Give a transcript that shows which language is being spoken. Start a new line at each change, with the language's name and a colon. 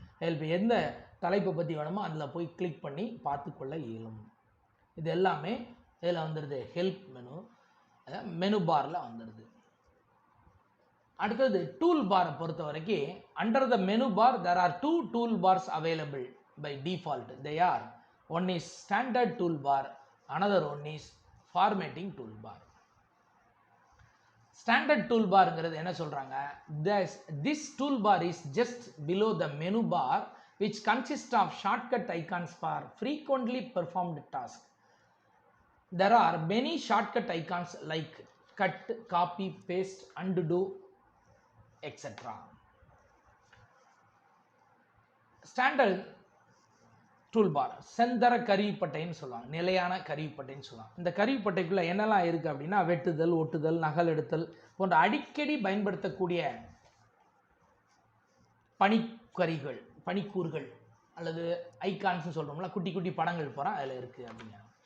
Tamil: Help எந்த தலைப்பை பற்றி வேணுமோ அதில் போய் கிளிக் பண்ணி பார்த்துக்கொள்ள இயலும். இது எல்லாமே இதில் வந்துடுது, ஹெல்ப் மெனு மெனு பாரில் வந்துடுது. அடுத்தது டூல் பாரை பொறுத்த வரைக்கும்,
English: Under the menu bar there are two tool bars available by default. They are, one is standard toolbar, another one is formatting toolbar. Standard toolbarங்கிறது
Tamil: என்ன சொல்றாங்க,
English: this toolbar is just below the menu bar which consists of shortcut icons for frequently performed tasks. There are many shortcut icons like cut, copy, paste, undo, etc.
Tamil: Standard toolbar செந்தர கருவிப்பட்டைன்னு சொல்லுவாங்க, நிலையான கருவிப்பட்டைன்னு சொல்லுவாங்க. இந்த கருவிப்பட்டைக்குள்ளே என்னெல்லாம் இருக்குது அப்படின்னா, வெட்டுதல், ஒட்டுதல், நகல் எடுத்தல் போன்ற அடிக்கடி பயன்படுத்தக்கூடிய பணிக்கருவிகள், பணிக்கூறுகள் அல்லது ஐகான்ஸ்னு சொல்கிறோம்ல, குட்டி குட்டி படங்கள் போகிறா அதில் இருக்குது அப்படிங்க.